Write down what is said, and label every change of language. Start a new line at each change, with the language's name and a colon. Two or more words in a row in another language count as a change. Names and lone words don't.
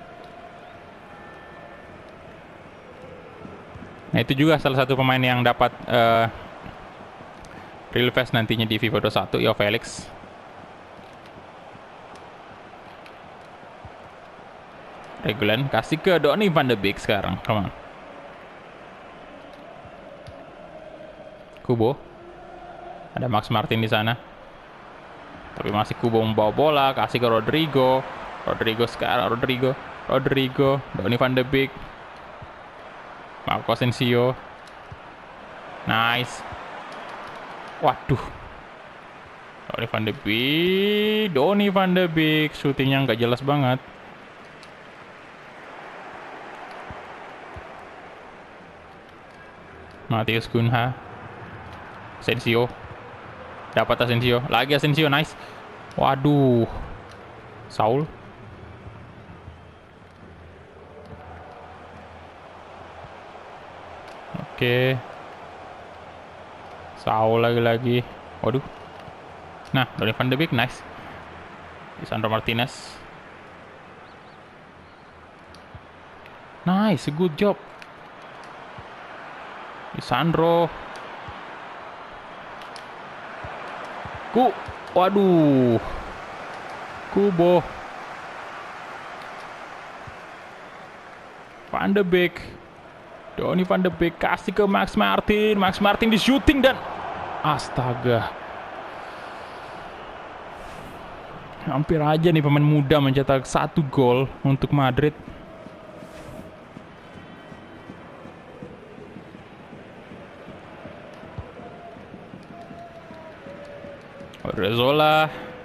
Indonesian: Nah, itu juga salah satu pemain yang dapat
English: real fast
Indonesian: nantinya di FIFA 21, ya Felix. Regulen kasih ke Donny van de Beek sekarang,
English: come on.
Indonesian: Kubo. Ada Max Martin di sana. Tapi masih Kubo membawa bola, kasih ke Rodrigo. Rodrigo, Donny van de Beek. Marco Asensio. Nice. Waduh. Donny van de Beek, syutingnya nggak jelas banget. Matius Cunha. Asensio. Dapat Asensio. Lagi Asensio, nice. Waduh. Saul. Oke. Saul lagi-lagi. Waduh. Nah, Donny van de Beek, nice. Lisandro Martinez.
English: Nice, good job.
Indonesian: Lisandro. Waduh. Kubo. Van de Beek. Donny van de Beek kasih ke Max Martin. Max Martin di shooting dan astaga. Hampir aja nih pemain muda mencetak 1 gol untuk Madrid. Odriozola.